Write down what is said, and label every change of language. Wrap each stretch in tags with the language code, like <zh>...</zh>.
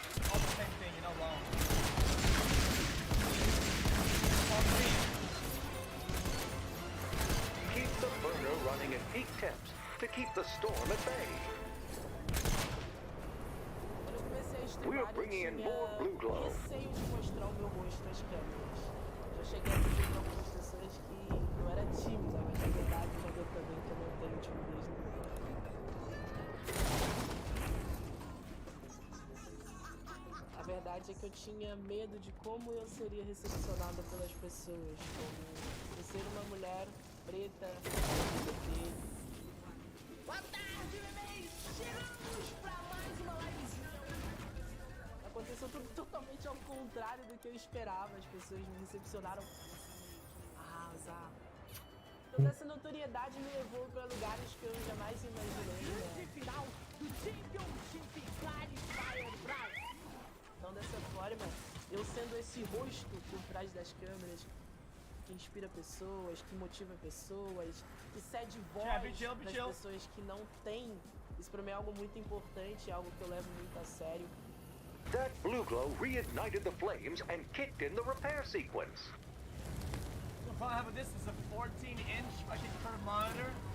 <en>All the same thing, you know, long. Keep the burner running at peak temps to keep the storm at bay. We're bringing in more blue glow.</en> <pt>Receio de mostrar o meu rosto às câmeras. Já cheguei a dizer para algumas pessoas que eu era tímida, mas na verdade já deu pra ver que eu não tenho timidez nenhuma. A verdade é que eu tinha medo de como eu seria recepcionada pelas pessoas, como por ser uma mulher preta, LGBT. Boa tarde, bebês! Chegamos pra mais uma livezinha. Aconteceu tudo totalmente ao contrário do que eu esperava. As pessoas me recepcionaram. Arrasar. Toda essa notoriedade me levou para lugares que eu jamais imaginei. Né? Final do Championship Qualifier Brasil. Então, dessa forma, eu sendo esse rosto por trás das câmeras, que inspira pessoas, que motiva pessoas, que cede voz das pessoas que não têm. Isso pra mim é algo muito importante, é algo que eu levo muito a sério.</pt> <en>That blue glow reignited the flames and kicked in the repair sequence. The fun I have with this is a 14-inch fucking curved monitor.</en>